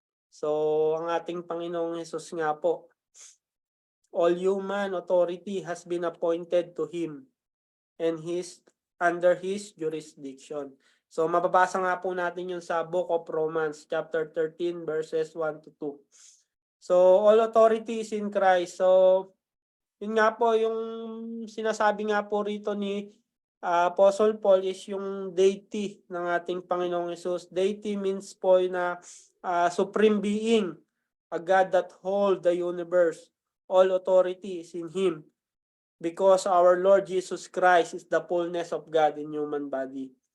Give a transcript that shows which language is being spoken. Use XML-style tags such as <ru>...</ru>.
<en>So,</en> <tl>ang ating Panginoong Hesus nga po,</tl> <en>all human authority has been appointed to Him and He's under His jurisdiction.</en> <tl>So, mababasa nga po natin yun sa Book of Romans, chapter 13, verses 1 to 2.</tl> <en>So, all authority is in Christ.</en> <tl>So, yun nga po, yung sinasabi nga po rito ni Apostle Paul is yung deity ng ating Panginoong Hesus.</tl> <en>Deity means po na supreme being, a God that holds the universe. All authority is in Him because our Lord Jesus Christ is the fullness of God in human body.</en>